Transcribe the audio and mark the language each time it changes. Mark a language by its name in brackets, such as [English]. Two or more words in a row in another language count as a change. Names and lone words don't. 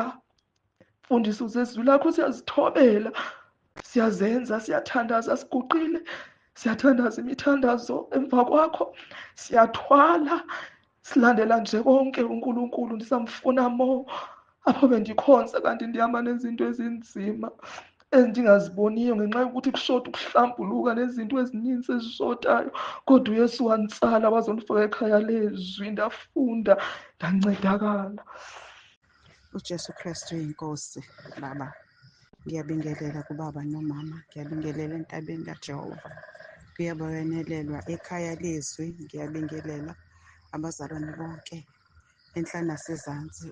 [Zulu] Mfundiso zezwi lakho siyazithobela, siyazenza, siyathandaza, siguqile, siyathandaza imithandazo emva kwakho, siyathwala, silandela nje konke uNkulunkulu. [Xhosa] Ndisamfuna mo apho bendikhonza, kanti ndihamba nezinto ezinzima endingaziboniyo ngenxa yokuthi kushota ukuhlambuluka nezinto ezininzi ezishotayo. Kodwa uYesu wanditsala wazondifaka ekhaya lezwi, ndafunda, ndancedakala. [Zulu] uJesu Kristu yinkosi. Baba, ngiyabingelela kubaba nomama, ngiyabingelela entabeni kaJehova, kuyabayanelelwa ekhaya lezwi, ngiyabingelela abazalwane bonke enhla nasezansi.